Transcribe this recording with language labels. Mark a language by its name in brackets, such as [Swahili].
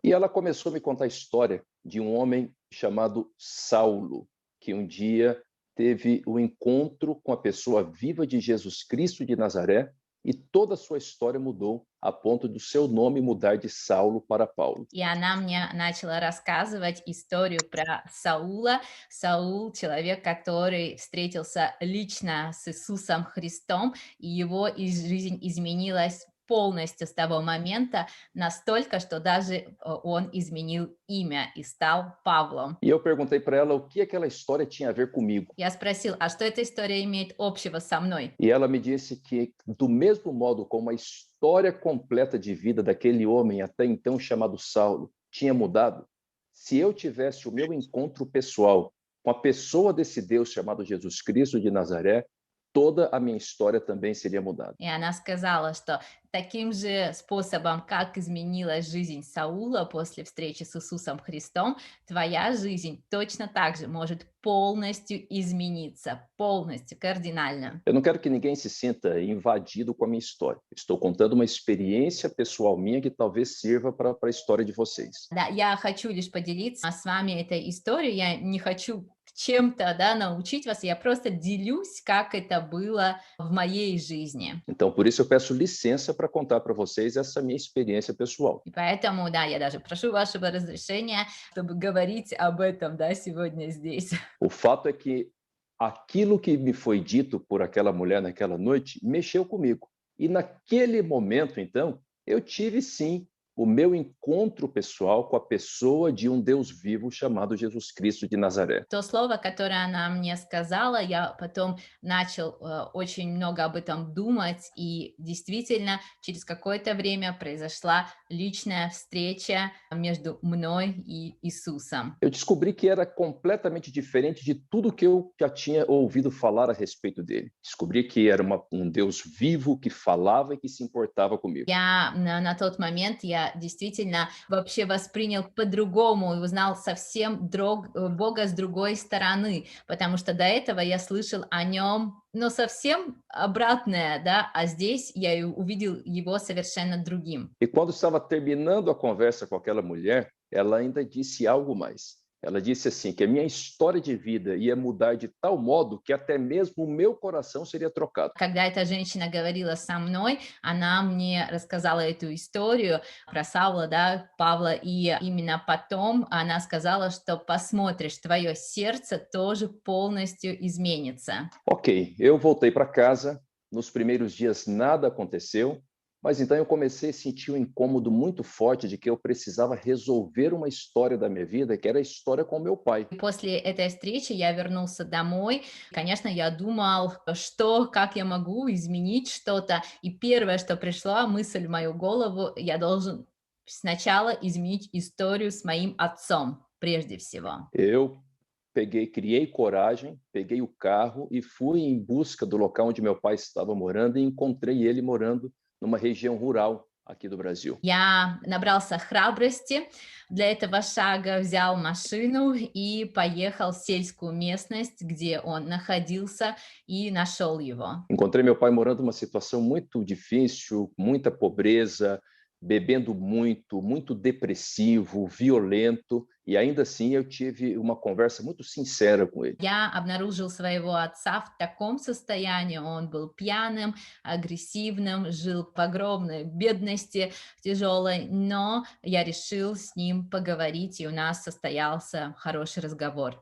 [Portuguese] E ela começou a me contar a história de um homem chamado Saulo, que um dia teve o encontro com a pessoa viva de Jesus Cristo de Nazaré e toda a sua história mudou a ponto do seu nome mudar de Saulo para Paulo. [Russian] И она мне начала рассказывать историю про Саула. Саул — человек, который встретился лично с Иисусом Христом, и его жизнь изменилась полностью с того момента, настолько, что даже он изменил имя и стал Павлом. [Portuguese] E eu perguntei para ela o que aquela história tinha a ver comigo. [Russian] Я спросил, а что эта история имеет общего со мной? [Portuguese] E ela me disse que, do mesmo modo como a história completa de vida daquele homem até então chamado Saulo tinha mudado, se eu tivesse o meu encontro pessoal com a pessoa desse Deus chamado Jesus Cristo de Nazaré, toda a minha história também seria mudada. [Russian] И она сказала, что таким же способом, как изменилась жизнь Саула после встречи с Иисусом Христом, твоя жизнь точно так же может полностью измениться, полностью, кардинально. [Portuguese] Eu não quero que ninguém se sinta invadido com a minha história. Estou contando uma experiência pessoal minha que talvez sirva para a história de vocês. [Russian] Да, я хочу лишь поделиться с вами этой историей, я не хочу чем-то, да, научить вас, я просто делюсь, как это было в моей жизни. [Portuguese] Então, por isso eu peço licença para contar para vocês essa minha experiência pessoal. [Russian] И поэтому, да, я даже прошу вашего разрешения, чтобы говорить об этом, да, сегодня здесь. [Portuguese] O fato é que aquilo que me foi dito por aquela mulher naquela noite mexeu comigo. E naquele momento, então, eu tive sim o meu encontro pessoal com a pessoa de um Deus vivo chamado Jesus Cristo de Nazaré. [Russian] То слово, которое она мне сказала, я потом начал очень много об этом думать, и действительно через какое-то время произошла личная встреча между мной и Иисусом. [Portuguese] Eu descobri que era completamente diferente de tudo que eu já tinha ouvido falar a respeito dele. Descobri que era um Deus vivo que falava e que se importava comigo. [Russian] Я на тот момент я действительно вообще воспринял по-другому и узнал совсем Бога с другой стороны, потому что до этого я слышал о нем, но совсем обратное, да, а здесь я увидел его совершенно другим. [Portuguese] E quando estava terminando a conversa com aquela mulher, ela ainda disse algo mais. Ela disse assim, que a minha história de vida ia mudar de tal modo que até mesmo o meu coração seria trocado. [Russian] Когда эта женщина говорила со мной, она мне рассказала эту историю про Саула, да, Павла, и именно потом она сказала, что посмотришь, твое сердце тоже полностью изменится. [Portuguese] Ok, eu voltei para casa, nos primeiros dias nada aconteceu, mas então eu comecei a sentir um incômodo muito forte de que eu precisava resolver uma história da minha vida, que era a história com meu pai. [Russian] После этой встречи я вернулся домой. Конечно, я думал, как я могу изменить что-то. И первое, что пришла мысль в мою голову, я должен сначала изменить историю с моим отцом, прежде всего. [Portuguese] Eu criei coragem, peguei o carro e fui em busca do local onde meu pai estava morando e encontrei ele morando numa região rural aqui do Brasil. [Russian] Я набрался храбрости для этого шага, взял машину и поехал в сельскую местность, где он находился, и нашел его. [Portuguese] Encontrei meu pai morando numa situação muito difícil, muita pobreza, bebendo muito, muito depressivo, violento, e ainda assim eu tive uma conversa muito sincera com ele. [Russian] Я обнаружил своего отца в таком состоянии, он был пьяным, агрессивным, жил в огромной бедности тяжелой, но я решил с ним поговорить, и у нас состоялся хороший разговор.